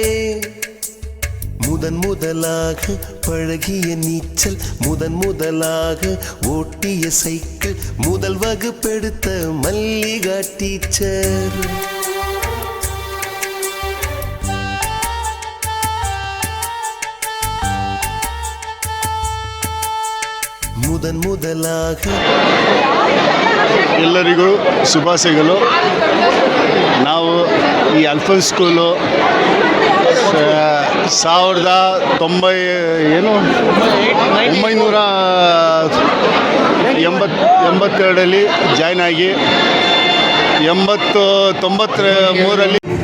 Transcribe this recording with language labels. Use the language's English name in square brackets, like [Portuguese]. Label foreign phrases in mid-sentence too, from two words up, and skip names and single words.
[Tamil] முதன் முதலாக பழகிய நீச்சல் முதன் முதலாக ஓட்டிய சைக்கிள் முதல் வகுப்பெடுத்த மல்லிகா டீச்சர் முதன் முதலாக [Kannada] ಎಲ್ಲರಿಗೂ ಶುಭಾಶಯಗಳು. ನಾವು ಈ ಅಲ್ಫೋನ್ಸ್ ಸ್ಕೂಲು 1982 ಜಾಯ್ನ್ ಆಗಿ 93